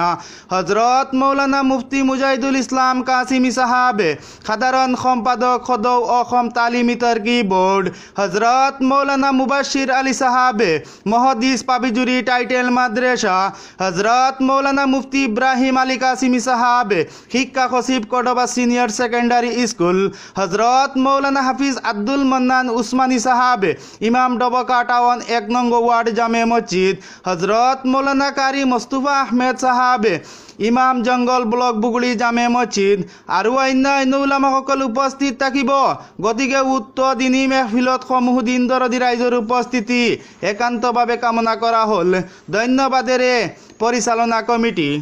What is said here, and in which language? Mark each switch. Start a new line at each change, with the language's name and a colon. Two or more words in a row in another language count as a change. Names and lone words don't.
Assamese: হজৰত মৌলানা মুফতি মুজাহিদুল ইছলাম কাছিমি সাহাব, সাধাৰণ সম্পাদক সদৌ অসম তালিমি তৰ্কি বোৰ্ড। হজৰত মৌলানা মুবাশ্বিৰ আলী সাহাব, মহদ্দিছ পাবিজুৰি টাইটেল মাদ্রাসা। হজৰত মৌলানা মুফতি ইব্ৰাহিম আলী কাছিমি সাহাব, শিক্ষা সচিব কৰ্ডবা
English: senior secondary school.
Assamese: হজৰত মৌলানা হাফিজ আব্দুল মন্নান উসমানী সাহাব, ইমাম ডবকা টাউন 1 নং ওয়ার্ড জামে মসজিদ। হজৰত মৌলানা কারি মুস্তফা আহমেদ সাহাব, ইমাম জংগল ব্লক বুগুলি জামে মসজিদ আৰু অন্যান্য উলামাসকল উপস্থিত থাকিব। গতিকে উক্ত দিনী মেহফিলত সমূহ দিন দৰদী ৰাইজৰ উপস্থিতি একান্তভাৱে কামনা কৰা হ'ল। ধন্যবাদেৰে পৰিচালনা কমিটি।